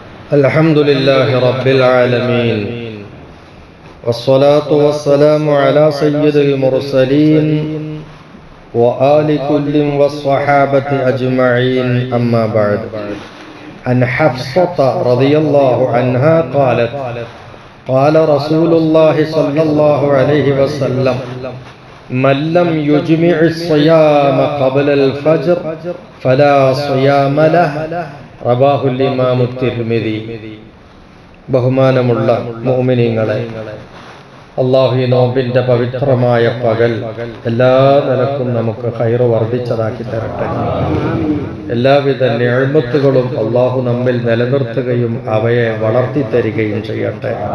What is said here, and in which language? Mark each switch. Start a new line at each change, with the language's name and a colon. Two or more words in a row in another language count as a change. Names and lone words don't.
Arabic: الحمد لله رب العالمين والصلاة والسلام على سيد المرسلين وآل كل والصحابة أجمعين أما بعد. عن حفصة رضي الله عنها قالت قال رسول الله صلى الله عليه وسلم من لم يجمع الصيام قبل الفجر فلا صيام له. رواه الإمام الترمذي.
Malayalam: ബഹുമാനമുള്ള മുഅ്മിനീങ്ങളെ, അല്ലാഹു ഈ നോമ്പിന്റെ പവിത്രമായ പകൽ എല്ലാ നിലക്കും നമുക്ക് ഖൈർ വർദ്ധിച്ചതാക്കി തരട്ടെ. എല്ലാവിധ നിഅമത്തുകളും അല്ലാഹു നമ്മിൽ നിലനിർത്തുകയും അവയെ വളർത്തി തരികയും ചെയ്യട്ടെ.